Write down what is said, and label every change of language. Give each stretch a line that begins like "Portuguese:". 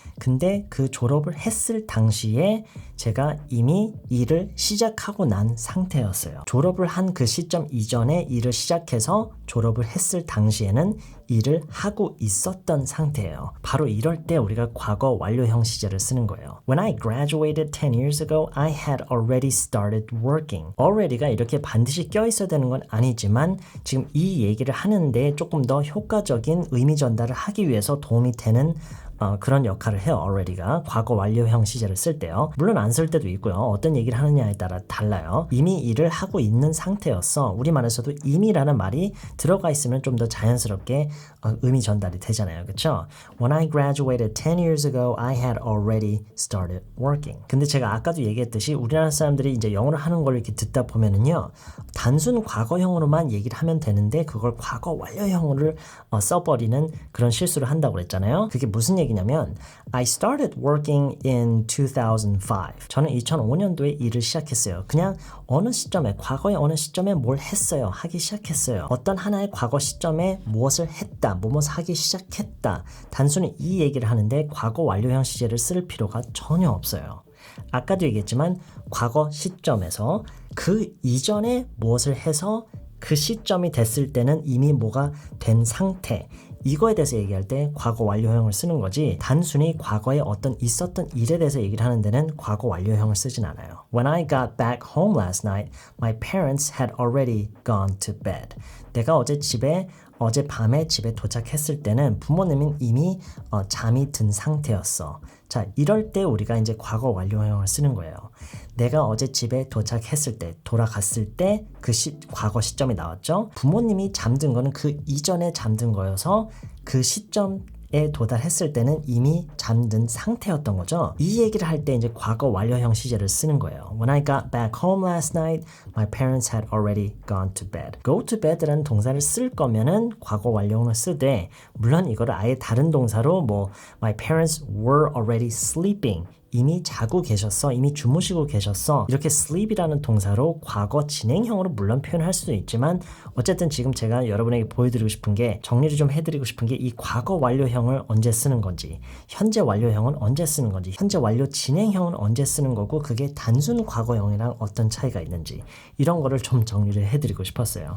Korean: 근데 그 졸업을 했을 당시에 제가 이미 일을 시작하고 난 상태였어요. 졸업을 한 그 시점 이전에 일을 시작해서 졸업을 했을 당시에는 일을 하고 있었던 상태예요. 바로 이럴 때 우리가 과거 완료형 시제를 쓰는 거예요.
English: When I graduated 10 years ago, I had already started working.
Korean: already가 이렇게 반드시 껴있어야 되는 건 아니지만 지금 이 얘기를 하는데 조금 더 효과적인 의미 전달을 하기 위해서 도움이 되는 그런 역할을 해요. already가 과거 완료형 시제를 쓸 때요. 물론 안 쓸 때도 있고요. 어떤 얘기를 하느냐에 따라 달라요. 이미 일을 하고 있는 상태였어. 우리말에서도 이미라는 말이 들어가 있으면 좀 더 자연스럽게 의미 전달이 되잖아요. 그렇죠?
English: When I graduated 10 years ago, I had already started working.
Korean: 근데 제가 아까도 얘기했듯이 우리나라 사람들이 이제 영어를 하는 걸 이렇게 듣다 보면은요. 단순 과거형으로만 얘기를 하면 되는데 그걸 과거 완료형으로 써버리는 그런 실수를 한다고 그랬잖아요. 그게 무슨 얘기냐면
English: I started working in 2005.
Korean: 저는 2005년도에 일을 시작했어요. 그냥 어느 시점에 과거의 어느 시점에 뭘 했어요. 하기 시작했어요. 어떤 하나의 과거 시점에 무엇을 했다. 무엇을 하기 시작했다. 단순히 이 얘기를 하는데 과거 완료형 시제를 쓸 필요가 전혀 없어요. 아까도 얘기했지만 과거 시점에서 그 이전에 무엇을 해서 그 시점이 됐을 때는 이미 뭐가 된 상태 이거에 대해서 얘기할 때 과거 완료형을 쓰는 거지 단순히 과거에 어떤 있었던 일에 대해서 얘기를 하는 데는 과거 완료형을 쓰진 않아요.
English: When I got back home last night, my parents had already gone to bed.
Korean: 내가 어젯밤에 집에 도착했을 때는 부모님은 이미 잠이 든 상태였어. 자, 이럴 때 우리가 이제 과거 완료형을 쓰는 거예요. 내가 어제 집에 도착했을 때, 돌아갔을 때 그 과거 시점이 나왔죠. 부모님이 잠든 거는 그 이전에 잠든 거여서 그 시점에 도달했을 때는 이미 잠든 상태였던 거죠. 이 얘기를 할 때 이제 과거 완료형 시제를 쓰는 거예요.
English: When I got back home last night, my parents had already gone to bed. Go to bed
Korean: 라는 동사를 쓸 거면은 과거 완료형을 쓰되 물론 이거를 아예 다른 동사로 뭐
English: my parents were already sleeping
Korean: 이미 자고 계셨어. 이미 주무시고 계셨어. 이렇게 sleep이라는 동사로 과거 진행형으로 물론 표현할 수도 있지만 어쨌든 지금 제가 여러분에게 보여드리고 싶은 게 정리를 좀 해드리고 싶은 게 이 과거 완료형을 언제 쓰는 건지 현재 완료형은 언제 쓰는 건지 현재 완료 진행형은 언제 쓰는 거고 그게 단순 과거형이랑 어떤 차이가 있는지 이런 거를 좀 정리를 해드리고 싶었어요.